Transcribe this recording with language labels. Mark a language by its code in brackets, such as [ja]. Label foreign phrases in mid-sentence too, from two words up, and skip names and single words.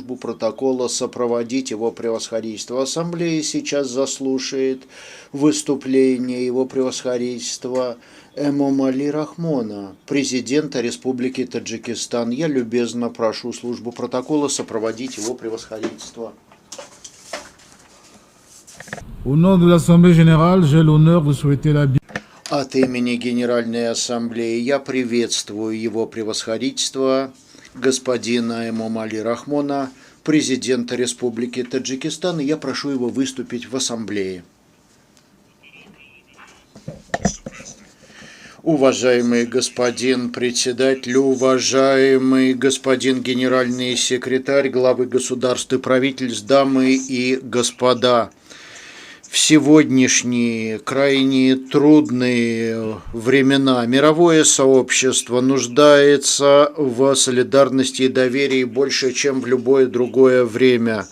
[ru] службу протокола сопроводить его превосходительство. Ассамблея сейчас заслушает выступление его превосходительства Эмомали Рахмона, президента Республики Таджикистан. Я любезно прошу службу протокола сопроводить его превосходительство. [fr] Au nom de l'Assemblée générale, j'ai l'honneur de souhaiter la bienvenue. [ru] От имени Генеральной Ассамблеи я приветствую его превосходительство, господина Эмомали Рахмона, президента Республики Таджикистан, и я прошу его выступить в Ассамблее. Уважаемый господин председатель, уважаемый господин генеральный секретарь, главы государств и правительств, дамы и господа, в сегодняшние крайне трудные времена мировое сообщество нуждается в солидарности и доверии больше, чем в любое другое время.